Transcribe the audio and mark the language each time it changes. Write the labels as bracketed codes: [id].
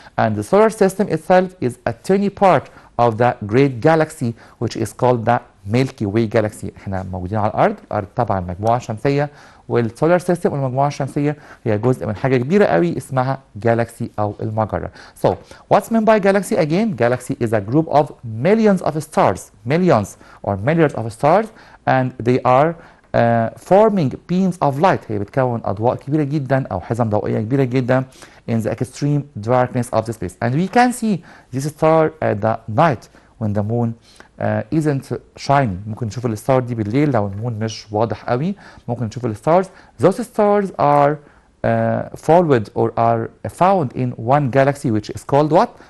[en] And the solar system itself is a tiny part of the great galaxy which is called the Milky Way galaxy. [ar] احنا موجودين على الأرض، الأرض تبع المجموعة الشمسية، والسولار سيستم والمجموعة الشمسية هي جزء من حاجة كبيرة قوي اسمها جالاكسي أو المجرة. [en] So what's meant by galaxy again? Galaxy is a group of millions of stars, millions or milliards of stars, and they are forming beams of light. [ar] هي بتكون أضواء كبيرة جدا أو حزم ضوئية كبيرة جدا [en] in the extreme darkness of the space. And we can see this star at the night when the moon isn't shining. [ar] ممكن نشوف الستار دي بالليل لو المون مش واضح قوي، ممكن نشوف الستارز. [en] Those stars are followed or are found in one galaxy which is called what?